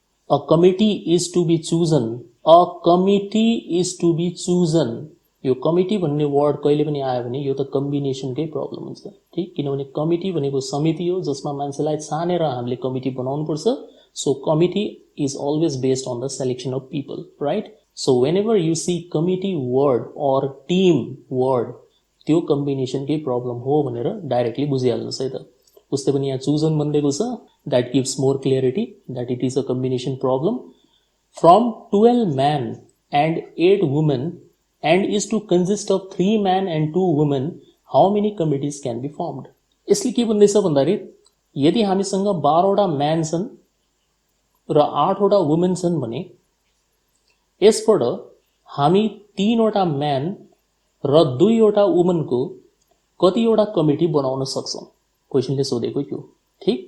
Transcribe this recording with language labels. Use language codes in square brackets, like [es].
[en] A committee is to be chosen. A committee is to be chosen. [ne] यो committee भन्ने word कहिले पनि आयो भने यो त कम्बिनेसनकै प्रब्लम हुन्छ. ठीक. किनभने कमिटी भनेको समिति हो जसमा मान्छेलाई छानेर हामीले कमिटी बनाउनु पर्छ. [en] So committee is always based on the selection of people, right? So whenever you see committee word or team word, [ne] त्यो कम्बिनेसन के प्रब्लम हो भनेर डाइरेक्टली बुझिहाल्नुस् है त. उस्तै पनि यहाँ चुजन भनिदिएको छ. [en] That gives more clarity that it is a combination problem. From 12 men and 8 women and is to consist of 3 men and 2 women, how many committees can be formed? [ne] यसले के भन्दैछ भन्दाखेरि यदि हामीसँग 12 वटा म्यान छन् र 8 वटा वुमेन छन् भने यसबाट हामी 3 वटा म्यान र 2 वटा वुमनको कतिवटा कमिटी बनाउन सक्छौं? क्वेशनले सोधेको यो. ठीक.